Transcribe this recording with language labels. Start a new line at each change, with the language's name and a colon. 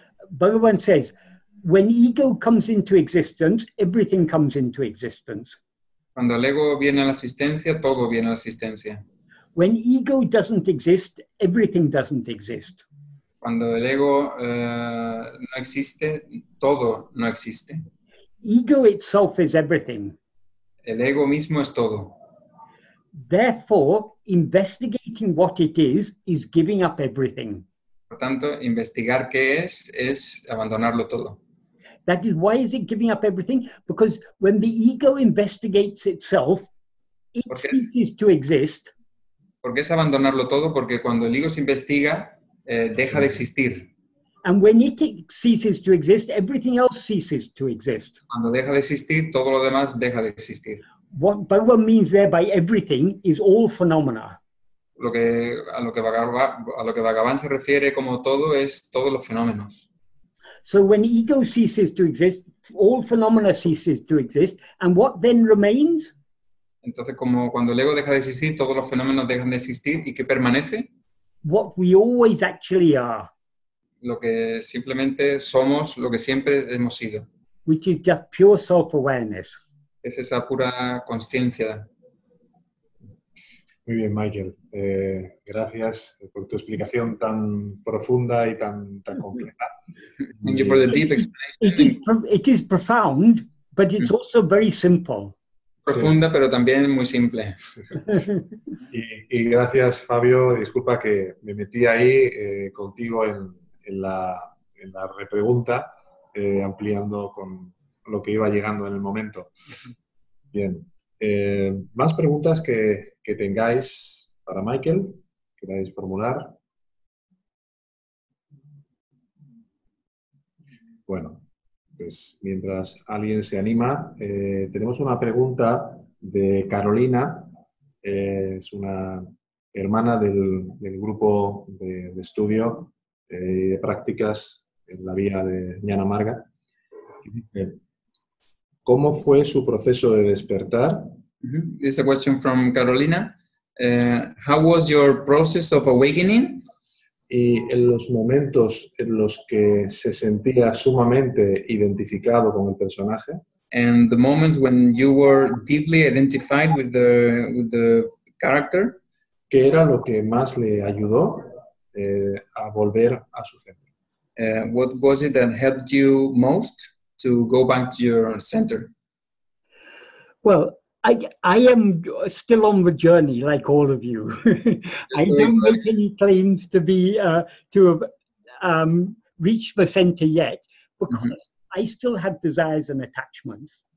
English: Bhagavan says, when ego comes into existence, everything comes into existence.
Spanish: cuando el ego viene a la existencia, todo viene a la existencia.
English: When ego doesn't exist, everything doesn't exist.
Spanish: Cuando el ego no existe, todo no existe.
English: Ego itself is everything.
Spanish: El ego mismo es todo.
English: Therefore, investigating what it is giving up everything.
Spanish: Por tanto, investigar qué es abandonarlo todo.
English: That is, why is it giving up everything? Because when the ego investigates itself, it ceases to exist.
Spanish: ¿Por qué es abandonarlo todo? Porque cuando el ego se investiga, deja de existir.
English: And when it ceases to exist, everything else ceases to exist.
Spanish: Cuando deja de existir, todo lo demás deja de existir.
English: What Bhagavan means there by everything is all phenomena.
Spanish: A lo que Bhagavan se refiere como todo es todos los fenómenos.
English: So when ego ceases to exist, all phenomena ceases to exist, and what then remains?
Spanish: Entonces, como cuando el ego deja de existir, todos los fenómenos dejan de existir, ¿y qué permanece?
English: What we always actually are.
Spanish: Lo que simplemente somos, lo que siempre hemos sido.
English: Which is just pure self-awareness.
Spanish: Es esa pura conciencia. Muy bien, Michael. Gracias por tu explicación tan profunda y tan completa.
English: Thank you for the deep explanation. It is profound, but it's also very simple.
Spanish: Profunda, pero también muy simple. Y gracias, Fabio. Disculpa que me metí ahí contigo en la repregunta, ampliando con lo que iba llegando en el momento. Bien. Más preguntas que tengáis para Michael, queráis formular. Bueno, pues mientras alguien se anima, tenemos una pregunta de Carolina, es una hermana del grupo de estudio de prácticas en la vía de Jnana Marga. ¿Cómo fue su proceso de despertar?
English: This is a question from Carolina. How was your process of awakening?
Spanish: Y en los momentos en los que se sentía sumamente identificado con el personaje.
English: And the moments when you were deeply identified with the character.
Spanish: ¿Qué era lo que más le ayudó a volver a su centro?
English: What was it that helped you most to go back to your center? Well, I am still on the journey, like all of you. I don't make any claims to be to have reached the center yet, because I still have desires and attachments.